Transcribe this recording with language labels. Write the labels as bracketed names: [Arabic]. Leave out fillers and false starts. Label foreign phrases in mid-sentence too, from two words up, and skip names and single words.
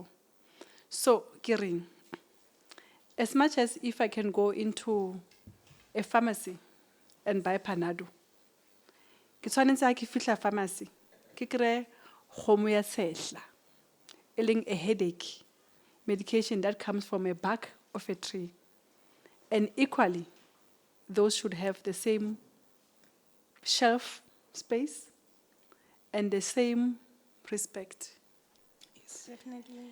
[English] So, Kirin, as much as if I can go into a pharmacy and buy Panado, [Southern Sotho] ke tshwanetse ha ke fihla [English] pharmacy, [Southern Sotho] ke kry kgomo ya sehla, e leng [English] a headache medication that comes from a bark of a tree. And equally, those should have the same shelf space and the same respect. Yes, definitely.